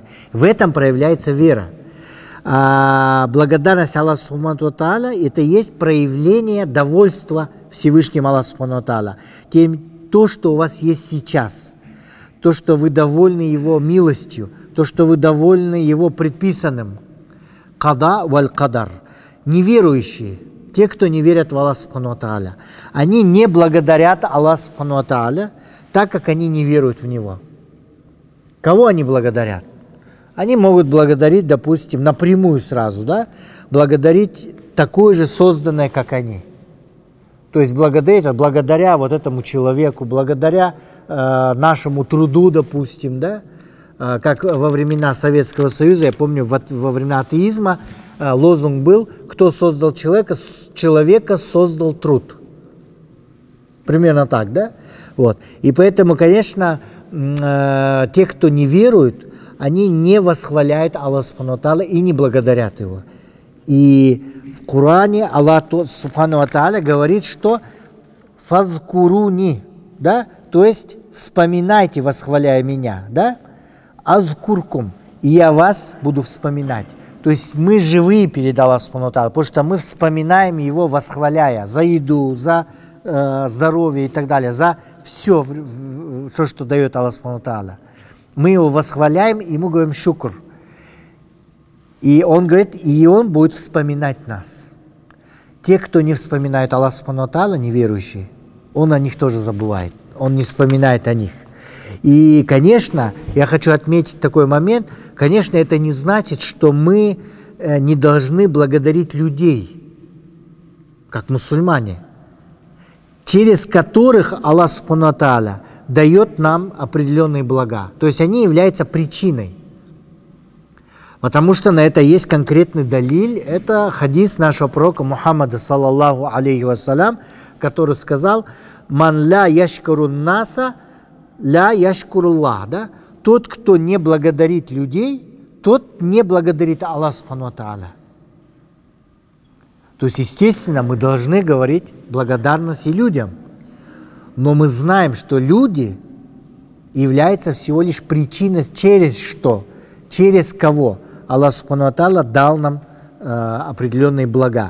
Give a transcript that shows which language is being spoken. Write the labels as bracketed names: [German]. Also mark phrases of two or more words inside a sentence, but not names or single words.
[Russian] В этом проявляется вера. А благодарность Аллаху [Arabic] سبحانه وتعالى – [Russian] это есть проявление довольства Всевышним Аллаху [Arabic] سبحانه وتعالى. [Russian] То, что у вас есть сейчас, то, что вы довольны Его милостью, то, что вы довольны Его предписанным. [Arabic] قضاء والقدر. [Russian] Неверующие, те, кто не верят в Аллаха [Arabic] سبحانه وتعالى, [Russian] они не благодарят Аллаха [Arabic] سبحانه وتعالى, [Russian] так как они не веруют в Него. Кого они благодарят? Они могут благодарить, допустим, напрямую сразу, да, благодарить такое же созданное, как они. То есть благодаря вот этому человеку, благодаря нашему труду, допустим, да, как во времена Советского Союза, я помню, во времена атеизма лозунг был: кто создал человека, человека создал труд. Примерно так, да? Вот. И поэтому, конечно, те, кто не верует, они не восхваляют Аллаха [Arabic] سبحانه وتعالى [Russian] и не благодарят Его. И в Коране Аллах [Arabic] سبحانه وتعالى [Russian] говорит, что «фазкуруни», да? То есть вспоминайте, восхваляя меня, да? «Азкуркум», и я вас буду вспоминать. То есть мы живые перед Аллахом [Arabic] سبحانه وتعالى, [Russian] потому что мы вспоминаем Его, восхваляя за еду, за здоровье и так далее, за все, что дает Аллах [Arabic] سبحانه وتعالى. [Russian] Мы Его восхваляем, и Ему говорим шукр. И это одновременно, то есть благодарность Аллаху [Arabic] سبحانه وتعالى, [Russian] это есть проявление довольства Всевышним Аллаху [Arabic] سبحانه وتعالى, [Russian] потому что мы вспоминаем Его, восхваляя за еду, за здоровье и так далее, за все, что дает Аллах [Arabic] سبحانه وتعالى. [Russian] Мы Его восхваляем, и мы говорим шукр. И он говорит, и он будет вспоминать нас. Те, кто не вспоминает Аллах [Arabic] سبحانه وتعالى, [Russian] неверующие, он о них тоже забывает. Он не вспоминает о них. И, конечно, я хочу отметить такой момент, конечно, это не значит, что мы не должны благодарить людей, как мусульмане, через которых Аллах [Arabic] سبحانه وتعالى [Russian] дает нам определенные блага. То есть они являются причиной. Потому что на это есть конкретный далиль. Это хадис нашего пророка Мухаммада, [Arabic] صلى الله عليه وسلم, [Russian] который сказал: [Arabic] «من لا يشكر الناس لا يشكر الله». [Russian] Да? Тот, кто не благодарит людей, тот не благодарит Аллах [Arabic] سبحانه وتعالى. [Russian] То есть, естественно, мы должны говорить благодарности людям. Но мы знаем, что люди являются всего лишь причиной, через что, через кого Аллах [Arabic] سبحانه وتعالى [Russian] дал нам определенные блага.